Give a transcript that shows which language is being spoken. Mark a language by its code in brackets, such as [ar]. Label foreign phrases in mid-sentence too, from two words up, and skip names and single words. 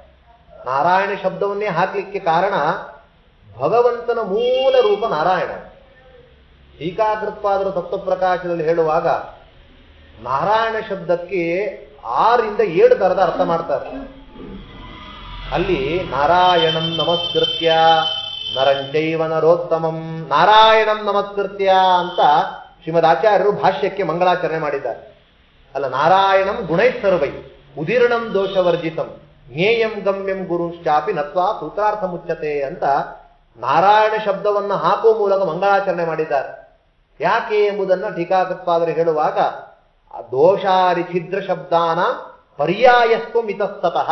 [kn] ನಾರಾಯಣ ಶಬ್ದವನ್ನೇ ಹಾಕ್ಲಿಕ್ಕೆ ಕಾರಣ ಭಗವಂತನ ಮೂಲ ರೂಪ ನಾರಾಯಣ. ಟೀಕಾಕೃತ್ಪಾದರು ತತ್ವಪ್ರಕಾಶದಲ್ಲಿ ಹೇಳುವಾಗ ನಾರಾಯಣ ಶಬ್ದಕ್ಕೆ 6 ರಿಂದ 7 ತರದ ಅರ್ಥ ಮಾಡ್ತಾರೆ. ಅಲ್ಲಿ [sa] ನಾರಾಯಣಂ ನಮಸ್ಕೃತ್ಯ ನರಂಚೈವ ನರೋತ್ತಮಂ, ನಾರಾಯಣಂ ನಮಸ್ಕೃತ್ಯ [kn] ಅಂತ ಶ್ರೀಮದ್ ಆಚಾರ್ಯರು ಭಾಷ್ಯಕ್ಕೆ ಮಂಗಳಾಚರಣೆ ಮಾಡಿದ್ದಾರೆ. ಅಲ್ಲ, [sa] ನಾರಾಯಣಂ ಗುಣೈಸ್ಸರ್ವೈ ಉದೀರ್ಣಂ ದೋಷವರ್ಜಿತಂ ಜ್ಞೇಯಂ ಗಮ್ಯಂ ಗುರುಶ್ಚಾಪಿ ನತ್ವಾ ಸೂತ್ರಾರ್ಥ ಮುಚ್ಚತೆ [kn] ಅಂತ ನಾರಾಯಣ ಶಬ್ದವನ್ನು ಹಾಕುವ ಮೂಲಕ ಮಂಗಳಾಚರಣೆ ಮಾಡಿದ್ದಾರೆ. ಯಾಕೆ ಎಂಬುದನ್ನು ಟೀಕಾಕೃತ್ಪಾದರು ಹೇಳುವಾಗ [sa] ದೋಷಾರಿ ಛಿದ್ರ ಶಬ್ದಾನ ಪರ್ಯಾಯಸ್ತು ಮಿತಸ್ತತಃ.